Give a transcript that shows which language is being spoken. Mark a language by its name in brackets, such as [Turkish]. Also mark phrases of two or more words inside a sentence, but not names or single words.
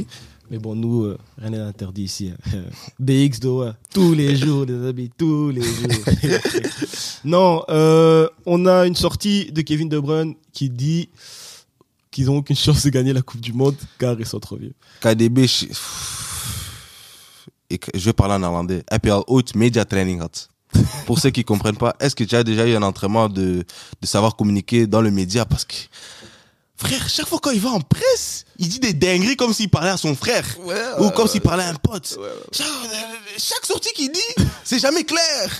[French] Mais bon, nous, rien n'est interdit ici. BX Doha, tous les jours, les amis, tous les jours. Non, on a une sortie de Kevin De Bruyne qui dit qu'ils n'ont aucune chance de gagner la Coupe du Monde car ils sont trop vieux. KDB, je vais parler en néerlandais. [Dutch] Heb je al ooit [English] media training [Dutch] gehad? [French] Pour ceux qui comprennent pas, est-ce que tu as déjà eu un entraînement de savoir communiquer dans le média? Parce que, frère, chaque fois quand il va en presse, il dit des dingueries comme s'il parlait à son frère. Ou comme s'il parlait à un pote. Chaque sortie qu'il dit, c'est jamais clair.